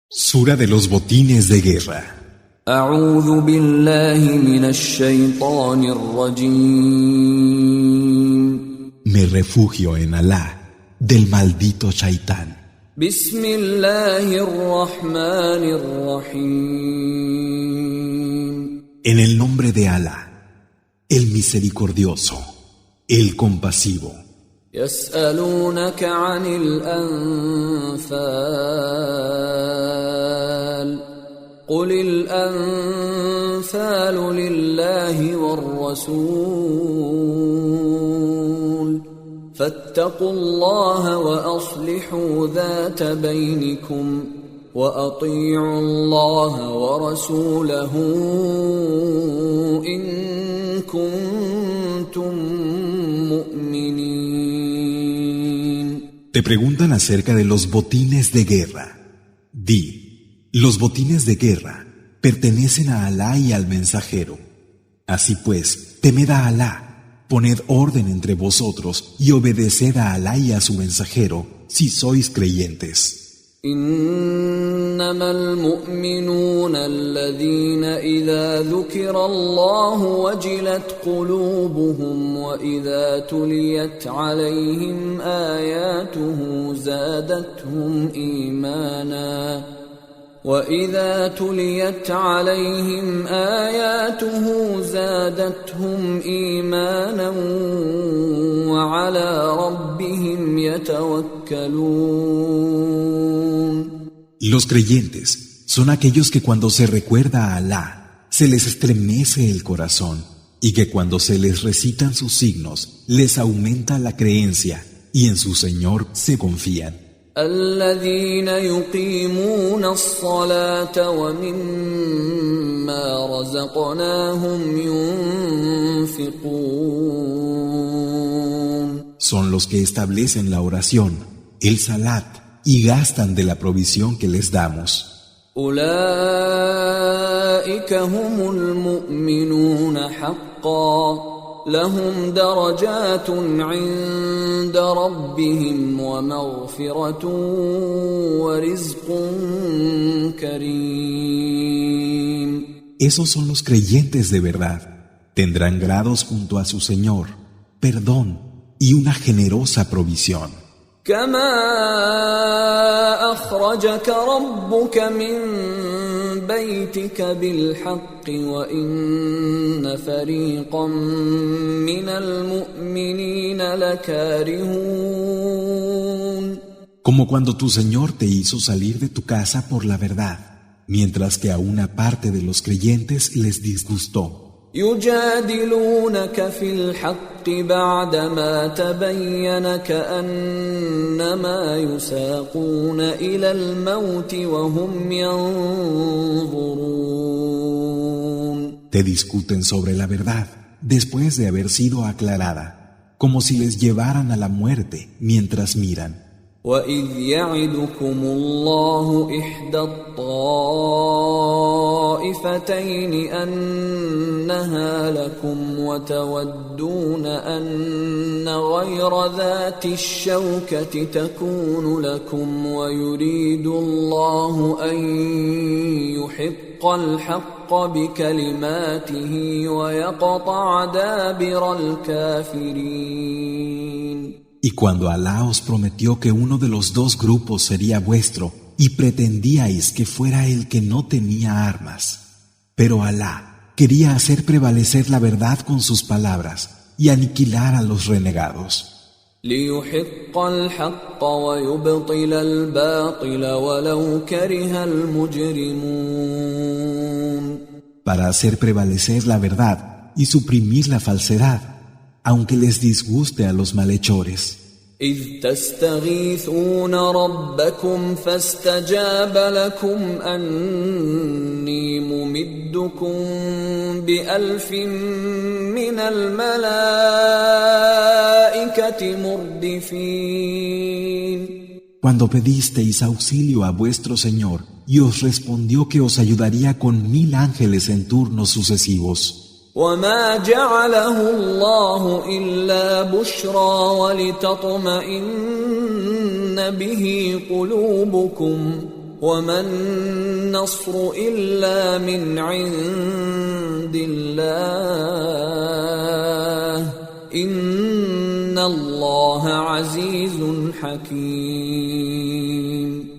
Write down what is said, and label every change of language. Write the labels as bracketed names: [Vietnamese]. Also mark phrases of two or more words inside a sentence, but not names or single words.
[Spanish] Sura de los botines de guerra. [Arabic] أعوذ بالله من الشيطان الرجيم. [Spanish] Me refugio en Alá, del maldito Shaitán. [Arabic] بسم الله الرحمن الرحيم. [Spanish] En el nombre de Alá, el misericordioso, el compasivo. [Arabic] يسألونك عن الأنفال قل الأنفال لله والرسول فاتقوا الله وأصلحوا ذات بينكم وأطيعوا الله ورسوله إن كنتم مؤمنين. [Spanish] Te preguntan acerca de los botines de guerra. Di, los botines de guerra pertenecen a Alá y al mensajero. Así pues, temed a Alá, poned orden entre vosotros y obedeced a Alá y a su mensajero, si sois creyentes. [Arabic] إنما المؤمنون الذين إذا ذكر الله وجلت قلوبهم وإذا تليت عليهم آياته زادتهم إيمانا وعلى ربهم يتوكلون. [Spanish] Los creyentes son aquellos que cuando se recuerda a Alá, se les estremece el corazón, y que cuando se les recitan sus signos, les aumenta la creencia, y en su Señor se confían. [Arabic] الذين يقيمون الصلاة ومما رزقناهم ينفقون. [Spanish] Son los que establecen la oración, el salat, y gastan de la provisión que les damos. [Arabic] أولئك هم المؤمنون حقا لهم درجات عند ربهم ومغفرة ورزق كريم. [Spanish] Esos son los creyentes de verdad. Tendrán grados junto a su Señor, perdón y una generosa provisión. [Arabic] كما أخرجك ربك من بيتك بالحق وإن فريقا من المؤمنين لكارهون. [Spanish] Como cuando tu Señor te hizo salir de tu casa por la verdad, mientras que a una parte de los creyentes les disgustó. [Arabic] يجادلونك في الحق بعدما تبين كأنما يساقون إلى الموت وهم ينظرون. [Spanish] Te discuten sobre la verdad, después de haber sido aclarada, como si les llevaran a la muerte mientras miran. [Arabic] وَإِذْ يَعِدُكُمُ اللَّهُ إِحْدَى الطَّائِفَتَيْنِ أَنَّهَا لَكُمْ وَتَوَدُّونَ أَنَّ غَيْرَ ذَاتِ الشَّوْكَةِ تَكُونُ لَكُمْ وَيُرِيدُ اللَّهُ أَن يُحِقَّ الْحَقَّ بِكَلِمَاتِهِ وَيَقْطَعَ دَابِرَ الْكَافِرِينَ. [Spanish] Y cuando Alá os prometió que uno de los dos grupos sería vuestro, y pretendíais que fuera el que no tenía armas, pero Alá quería hacer prevalecer la verdad con sus palabras y aniquilar a los renegados. [Arabic] لِيُحِقَّ الْحَقَّ وَيُبْطِلَ الْبَاطِلَ وَلَوْ كَرِهَ الْمُجْرِمُونَ. [Spanish] Para hacer prevalecer la verdad y suprimir la falsedad, aunque les disguste a los malhechores. [Arabic] إذ تستغيثون ربكم فاستجاب لكم أني ممدكم بألف من الملائكة مردفين. [Spanish] Cuando pedisteis auxilio a vuestro Señor y os respondió que os ayudaría con 1000 ángeles en turnos sucesivos. [Arabic] وما جعله الله إلا بشرى ولتطمئن به قلوبكم وما النصر إلا من عند الله إن الله عزيز حكيم.